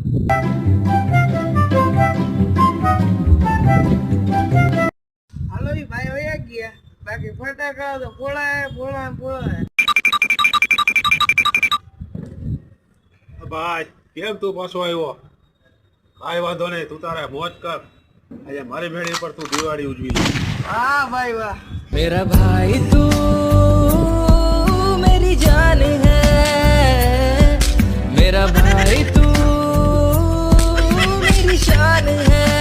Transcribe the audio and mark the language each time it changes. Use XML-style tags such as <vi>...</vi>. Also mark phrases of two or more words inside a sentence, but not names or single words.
<gu>હાલો ઈ ભાઈ વયા ગયા, બાકી ફટાકડા તો ફોડાય. ભાઈ કેમ તું પાછો આવ્યો? કાંઈ વાંધો નહીં, તું તારે મોજ કર. આજે મારી ભેડી પર તું દિવાળી ઉજવી. હા ભાઈ વાહ.</gu> <hi>मेरा भाई तू मेरी जान है, मेरा भाई तू मेरी शान है.</hi>